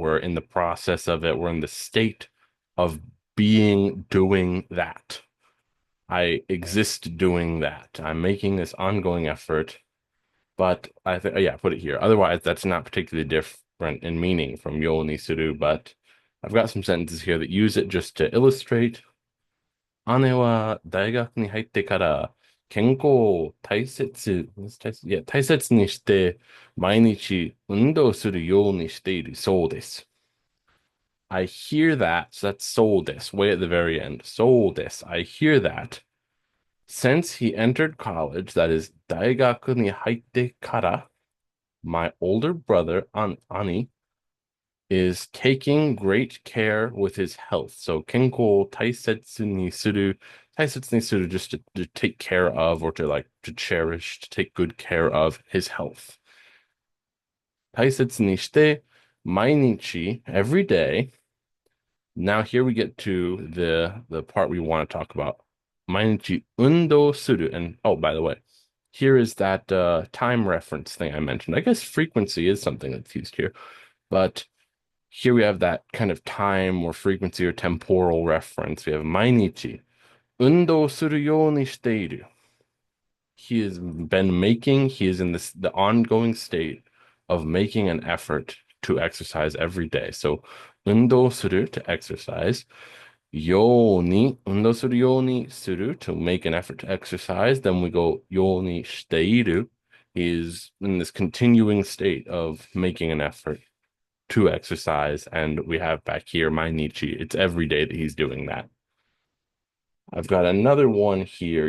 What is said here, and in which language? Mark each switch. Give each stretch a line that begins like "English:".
English: We're in the process of it. We're in the state of being doing that. I exist doing that. I'm making this ongoing effort. But I think, yeah, put it here. Otherwise, that's not particularly different in meaning from yo ni suru, but I've got some sentences here that use it just to illustrate.
Japanese: 姉は大学に入ってから健康を大切にして毎日運動するようにしているそうです。
English: I hear that, so that's
Japanese: そうです,
English: way at the very end.
Japanese: そうです.
English: I hear that. Since he entered college, that is
Japanese: 大学に入ってから
English: my older brother, Ani, is taking great care with his health. So,
Japanese: 健康を大切にする,
English: just to take care of or to like to cherish, to take good care of his health.
Japanese: 大切にして, 毎日,
English: every day. Now here we get to the part we want to talk about.
Japanese: 毎日運動する,
English: and oh, by the way, here is that time reference thing I mentioned. I guess frequency is something that's used here, but here we have that kind of time or frequency or temporal reference. We have
Japanese: 毎日運動するようにしている.
English: He has been making, he is in the ongoing state of making an effort to exercise every day. So
Japanese: 運動する
English: to exercise. ように,
Japanese: 運動するようにする
English: to make an effort to exercise. Then we go
Japanese: ようにしている.
English: He's in this continuing state of making an effort to exercise. And we have back here Mainichi. It's every day that he's doing that. I've got another one here.